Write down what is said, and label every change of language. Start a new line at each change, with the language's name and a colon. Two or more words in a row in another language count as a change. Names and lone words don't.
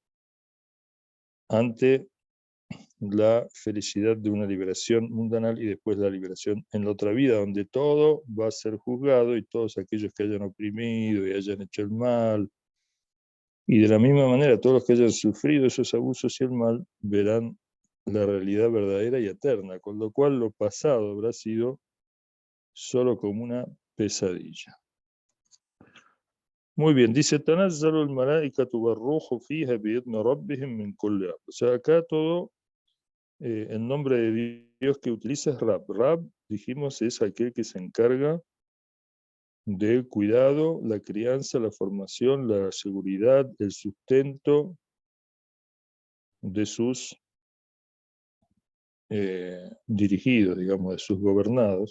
Spanish: ante la felicidad de una liberación mundanal y después la liberación en la otra vida, donde todo va a ser juzgado y todos aquellos que hayan oprimido y hayan hecho el mal, y de la misma manera todos los que hayan sufrido esos abusos y el mal, verán la realidad verdadera y eterna, con lo cual lo pasado habrá sido solo como una pesadilla. Muy bien, dice
Arabic: تنزل الملائكة والروح فيها بإذن ربهم من كل أمر.
Spanish: O sea, acá todo el nombre de Dios que utiliza es Rab. Rab, dijimos, es aquel que se encarga del cuidado, la crianza, la formación, la seguridad, el sustento de sus dirigidos, digamos, de sus gobernados.